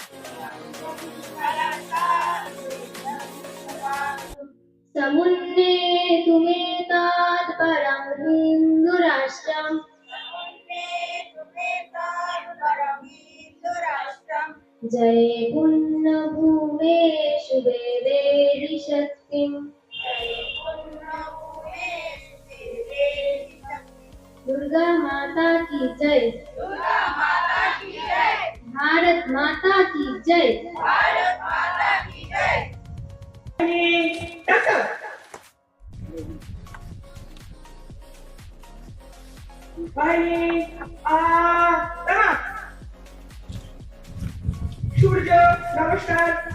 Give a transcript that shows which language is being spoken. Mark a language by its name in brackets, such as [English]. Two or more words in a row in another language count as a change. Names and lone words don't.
[Sanskrit] समुन्नेतु मेतात् परं हिन्दुराष्ट्रम् जय पुण्यभूमेषु वेदेहि शक्तिम् [Hindi] दुर्गा माता की जय, भारत माता की जय। सूर्य नमस्कार।